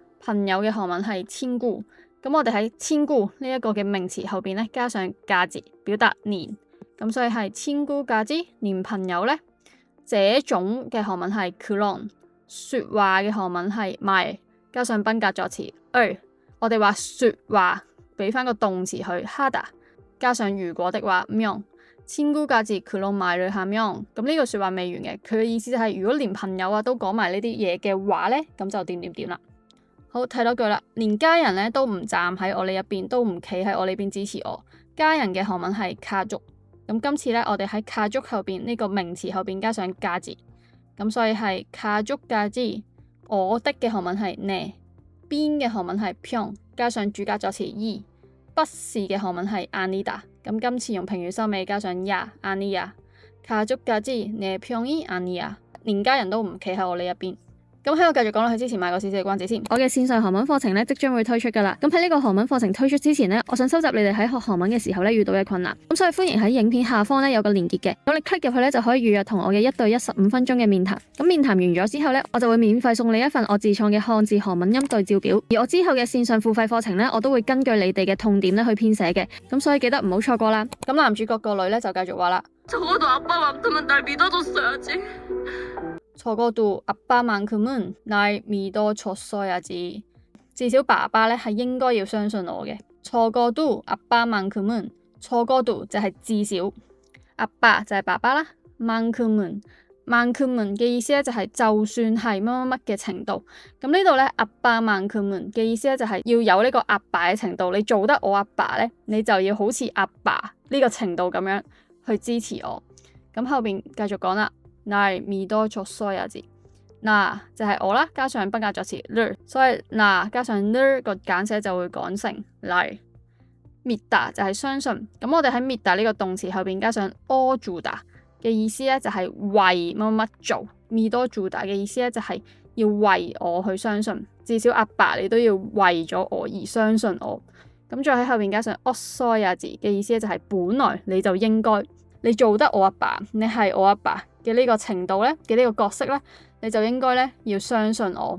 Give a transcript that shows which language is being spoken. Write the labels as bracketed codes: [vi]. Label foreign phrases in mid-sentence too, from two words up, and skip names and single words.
[yue] 朋友嘅韓文係친구，咁我哋喺친구呢一個嘅名詞後邊咧加上까지表達連，咁所以係친구까지連朋友咧。這種嘅韓文係그런，説話嘅韓文係말，加上賓格助詞我哋話説話俾翻個動詞去하다，加上如果的話 명。 [ko] 친구까지 그런 말을 하면， [yue] 咁呢個説話未完嘅，佢嘅意思就係如果連朋友啊都講埋呢啲嘢嘅話咧，咁就點點點啦。好，睇多句啦，連家人咧都唔站喺我呢一邊，都唔企喺我呢邊支持我。家人嘅韓文係가족，咁今次咧我哋喺가족後邊呢個名詞後邊加上까지，咁所以係가족까지。我的嘅韓文係내，邊嘅韓文係편，加上主格助詞이，不是嘅韓文係아니다。咁今次用評語收尾加上呀 아니야， [ko] 가족까지 내 편이 아니야， [yue] 連家人都唔企喺我呢一邊。咁喺我繼續講落去之前，賣個少少嘅關子先。我嘅線上韓文課程咧即將會推出噶啦。咁喺呢個韓文課程推出之前呢，我想收集你哋喺學韓文嘅時候咧遇到嘅困難。咁所以歡迎喺影片下方咧有個連結嘅，咁你 click 入去咧就可以預約同我嘅1對1 15分鐘嘅面談。咁面談完咗之後咧，我就會免費送你一份我自創嘅漢字韓文音對照表。而我之後嘅線上付費課程咧，我都會根據你哋嘅痛點咧去編寫嘅。咁所以記得唔好錯過啦。咁男主角個女咧就繼續話啦。 [ko] 적어도 아빠만큼은 날 믿어줬어야지. 적어도 아빠만큼은 날 믿어줬어야지。 [yue] 至少爸爸咧係應該要相信我嘅。 [ko] 적어도 아빠만큼은， [yue] 적어도就係至少，阿爸就係爸爸啦， [ko] 만큼은 만큼은 [yue] 嘅意思咧就係就算係乜乜乜嘅程度。咁呢度咧아빠만큼은嘅意思咧就係要有呢個阿爸嘅程度，你做得我阿爸咧，你就要好似阿爸呢個程度咁樣去支持我。咁後邊繼續講啦， [ko] 날 믿어줬어야지。 [yue] 嗱就係我啦，加上不加助詞를，所以嗱加上를個簡寫就會講成 날。믿다 就係相信，咁我哋喺믿다呢個動詞後邊加上어주다嘅意思咧就係為乜乜做，믿어주다嘅意思咧就係要為我去相信，至少阿爸你都要為咗我而相信我。咁再喺後邊加上없어야지嘅意思咧就係本來你就應該，你做得我阿爸，你係我阿爸嘅呢個程度咧嘅呢個角色咧，你就應該咧要相信我。